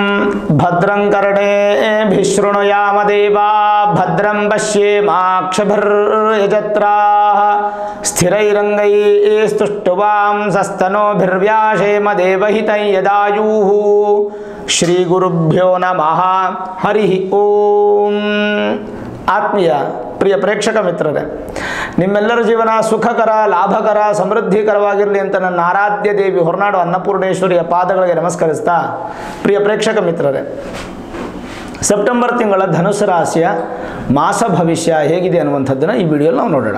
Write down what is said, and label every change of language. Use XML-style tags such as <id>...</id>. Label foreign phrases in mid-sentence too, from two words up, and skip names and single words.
<sa>ಭದ್ರಂ ಕರ್ಣೇಭಿಃ ಶೃಣುಯಾಮ ದೇವಾ ಭದ್ರಂ ಪಶ್ಯೇಮಾಕ್ಷಭಿರ್ಯಜತ್ರಾಃ ಸ್ಥಿರೈರಂಗೈಸ್ತುಷ್ಟುವಾಂಸಸ್ತನೋಭಿರ್ವ್ಯಾಶೇಮ ದೇವಹಿತಂ ಯದಾಯುಃ ಶ್ರೀ ಗುರುಭ್ಯೋ ನಮಃ ಹರಿ ಓಂ.</sa> <kn>ಆತ್ಮೀಯ ಪ್ರಿಯ ಪ್ರೇಕ್ಷಕ ಮಿತ್ರರೇ, ನಿಮ್ಮೆಲ್ಲರ ಜೀವನ ಸುಖಕರ, ಲಾಭಕರ, ಸಮೃದ್ಧಿಕರವಾಗಿರಲಿ ಅಂತ ನನ್ನ ಆರಾಧ್ಯ ದೇವಿ ಹೊರನಾಡು ಅನ್ನಪೂರ್ಣೇಶ್ವರಿಯ ಪಾದಗಳಿಗೆ ನಮಸ್ಕರಿಸ್ತಾ, ಪ್ರಿಯ ಪ್ರೇಕ್ಷಕ ಮಿತ್ರರೇ, ಸೆಪ್ಟೆಂಬರ್ ತಿಂಗಳ ಧನುಸು ರಾಶಿಯ ಮಾಸ ಭವಿಷ್ಯ ಹೇಗಿದೆ ಅನ್ನುವಂಥದ್ದನ್ನು ಈ ವಿಡಿಯೋಲಿ ನಾವು ನೋಡೋಣ.</kn>